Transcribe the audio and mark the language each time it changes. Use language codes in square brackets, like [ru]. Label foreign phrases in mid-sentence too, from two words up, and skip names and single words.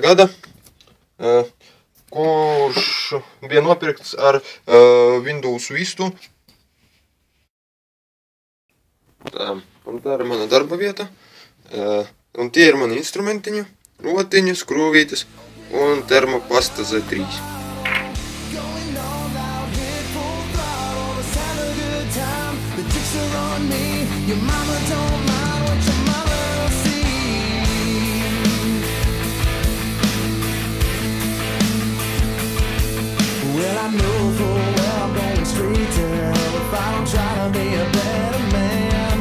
[lv] gada, kurš bija nopirkts ar Windows Vista. Un tā ir mana darba vieta. Un tie ir mani instrumentiņi, rotiņi, skrūvītes un termopasta Z3. [en] Your mama don't mind what your mother will see. Well, I know full well I'm going straight to hell if I don't try to be a better man.